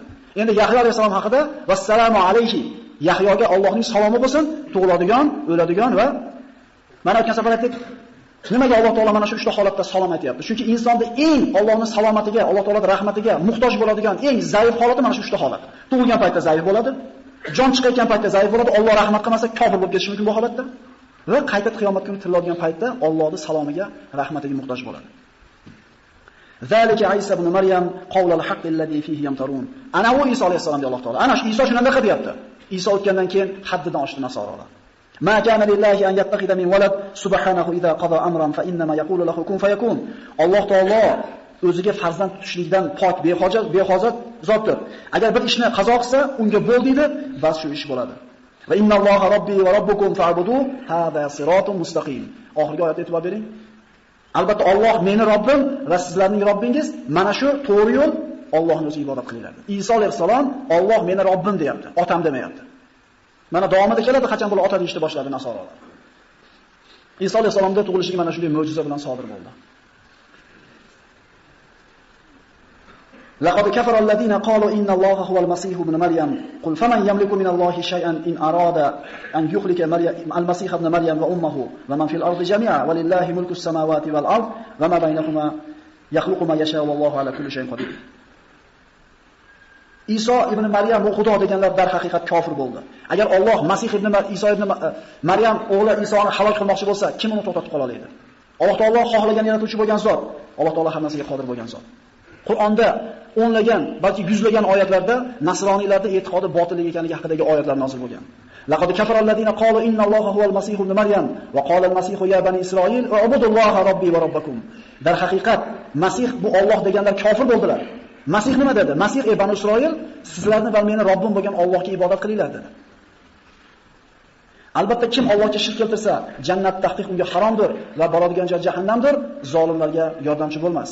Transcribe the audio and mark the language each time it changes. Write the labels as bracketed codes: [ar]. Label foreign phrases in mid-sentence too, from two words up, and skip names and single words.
[uz] Endi Yahyo alayhissalom haqida [ar] والسلام عليه, [uz] Yahyoga Allohning salomi bo'lsin, tug'iladigan, o'ladigan va mana o'tgan safar aytdik, nimaga Alloh taolo mana shu uchta holatda salom aytayapti? Chunki insonda eng Allohning salomatiga, Alloh taoloning rahmatiga muhtoj bo'ladigan eng zaif holati mana shu uchta holat. Tug'ilgan paytda zaif bo'ladi, jon chiqayotgan paytda zaif bo'ladi, Alloh rahmat qilmasa kofir bo'lib ketishi mumkin bu holatda. Va qayta qiyomat kuni tiriladigan paytda Allohning salomiga, rahmatiga muhtoj bo'ladi. [ar] ذلك عيسى ابن مريم قول الحق الذي فيه يمترون. [uz] Ana u Iso alayhissalom Alloh taolo. Ana shu Iso shunday qilyapti. Iso o'tgandan keyin haddidan oshdi nasoralar. [ar] ما كان لله أن يتخذ من ولد سبحانه إذا قضى أمرا فإنما يقول له كن فيكون. [uz] Alloh taolo o'ziga farzand tutishlikdan pok, behojat zotdir. Agar bir ishni qazo qilsa, unga bo'l deydi, bas shu ish bo'ladi. [ar] وإن الله ربي وربكم فاعبدوه هذا صراط مستقيم. [uz] Oxirgi oyatga e'tibor bering. Albatta Alloh meni Robbim va sizlarning Robbingiz, mana shu to'g'ri yo'l, Allohning o'ziga ibodat qilinglar. Iso alayhissalom Alloh meni Robbim deyapti, otam demayapti. Mana davomida keladi, qachon bular ota deyishni boshladi nasoralar. Iso alayhissalomning tug'ilishligi mana shunday mo'jiza bilan sodir bo'ldi. [ar] لقد كفر الذين قالوا إن الله هو المسيح ابن مريم قل فمن يملك من الله شيئا إن أراد أن يخلق المسيح ابن مريم وأمه ومن في الأرض جميعا ولله ملك السماوات والأرض وما بينهما يخلق ما يشاء والله على كل شيء قدير. [uz] Iso ibn Maryam bu Xudo deganlar dar haqiqat kofir bo'ldi. Agar Alloh Masih ibn Iso ibn Maryam o'g'li Isoni halok qilmoqchi bo'lsa, kim uni to'xtatib qola oladi? Alloh taolo xohlagan yaratuvchi bo'lgan zot, Alloh taolo hammasiga qodir bo'lgan zot. Qur'onda o'nlagan, balki yuzlagan oyatlarda nasroniylarning e'tiqodi botil ekanligi haqidagi oyatlar nozil bo'lgan. [ar] لقد كفر الذين قالوا إن الله هو المسيح ابن مريم وقال المسيح يا بني إسرائيل اعبدوا الله ربي وربكم. [uz] Dar haqiqat Masih bu Alloh deganlar kofir bo'ldilar. Masih nima dedi? Masih ey bani Isroil, sizlarni va meni Robbim bo'lgan Allohga ibodat qilinglar dedi. Albatta kim Allohga shirk keltirsa, jannat tahqiq unga haromdir va boradigan joy jahannamdir, zolimlarga yordamchi bo'lmas.